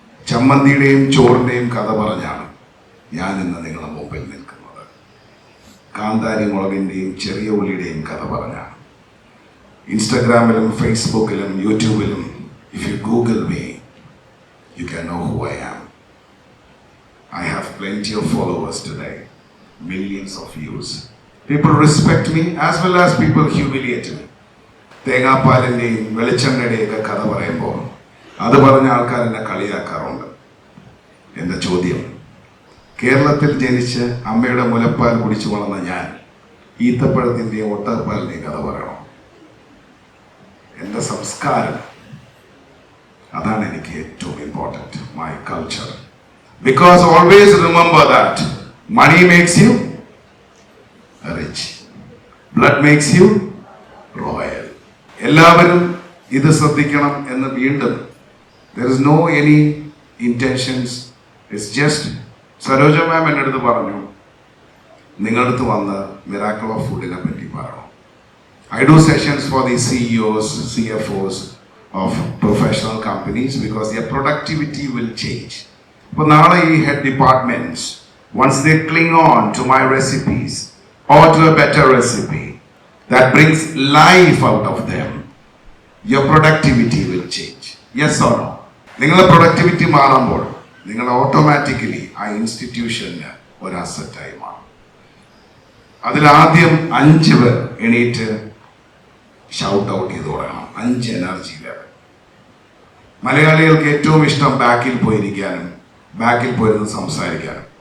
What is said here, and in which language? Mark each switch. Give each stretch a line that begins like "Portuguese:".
Malayalam: ചമ്മന്തിയുടെയും ചോറിൻ്റെയും കഥ പറഞ്ഞാണ് ഞാൻ ഇന്ന് നിങ്ങളുടെ മുമ്പിൽ നിൽക്കുന്നത്. കാന്താരി മുളകിൻ്റെയും ചെറിയ ഉള്ളിയുടെയും കഥ പറഞ്ഞാണ്. ഇൻസ്റ്റഗ്രാമിലും ഫേസ്ബുക്കിലും യൂട്യൂബിലും
English: If you Google me, you can know who I am. I have plenty of followers today, millions of views. People respect me as well as people humiliate me.
Malayalam: തേങ്ങാപ്പാലിൻ്റെയും വെളിച്ചെണ്ണയുടെയൊക്കെ കഥ പറയുമ്പോൾ അത് പറഞ്ഞ ആൾക്കാർ എന്നെ കളിയാക്കാറുണ്ട്. എൻ്റെ ചോദ്യം, കേരളത്തിൽ ജനിച്ച് അമ്മയുടെ മുലപ്പാൽ കുടിച്ചു വളർന്ന ഞാൻ ഈത്തപ്പഴത്തിൻ്റെയും ഒട്ടകപ്പാലിൻ്റെയും കഥ പറയണം? എൻ്റെ സംസ്കാരം, അതാണ് എനിക്ക് ഏറ്റവും important.
English: My culture. Because always remember that money makes you rich, blood makes you royal.
Malayalam: എല്ലാവരും ഇത് ശ്രദ്ധിക്കണം എന്ന് വീണ്ടും,
English: there is no any intentions, it's just
Malayalam: Saroja മാം എൻ്റെ അടുത്ത് പറഞ്ഞു, നിങ്ങളുടെ അടുത്ത് വന്ന് മിറാക്കിൾ ഓഫ് ഫുഡിനെ പറ്റി പറയണം.
English: I do sessions for the CEOs, CFOs of professional companies because their productivity will change.
Malayalam: അപ്പോൾ നാളെ ഈ
English: head departments, once they cling on to my recipes or to a better recipe that brings life out of them, your productivity will change. Yes or no?
Malayalam: നിങ്ങളുടെ productivity മാറുമ്പോൾ നിങ്ങൾ automatically ആ ഇൻസ്റ്റിറ്റ്യൂഷന് ഒരു അസറ്റായി മാറും. അതിലാദ്യം 5 പേർ എണീറ്റ് ഷൗട്ട് ഔട്ട് ചെയ്ത് തുടങ്ങണം. 5 എനർജി ലെവൽ. മലയാളികൾക്ക് ഏറ്റവും ഇഷ്ടം ബാക്കിൽ പോയിരിക്കാനും ബാക്കിൽ പോയിരുന്ന് സംസാരിക്കാനും.